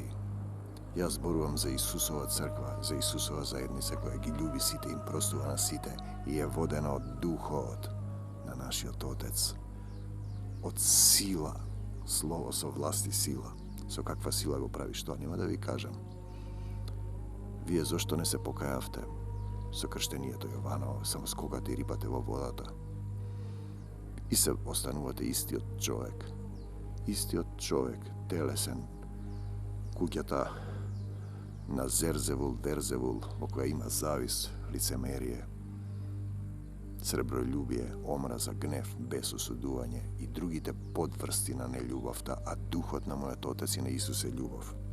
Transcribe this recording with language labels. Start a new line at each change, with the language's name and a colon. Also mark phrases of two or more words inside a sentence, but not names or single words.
Macedonian: Јас зборувам за Исусова црква, за Исусова заедница која ги љуби сите им проштева на сите и е водена од духот на наш Отец. Од сила, слово со власт сила. Со каква сила го прави што? Нема да ви кажам. Вие зошто не се покаявте со крштението Јованово, само скокате и рипате во водата и се останувате истиот човек, телесен, куќата на Зерзевул, Верзевул, во која има завис, лицемерие, сребролюбие, омраза, гнев, безосудување и другите подврсти на нељубовта, а духот на мојот Отец и на Исус е љубов.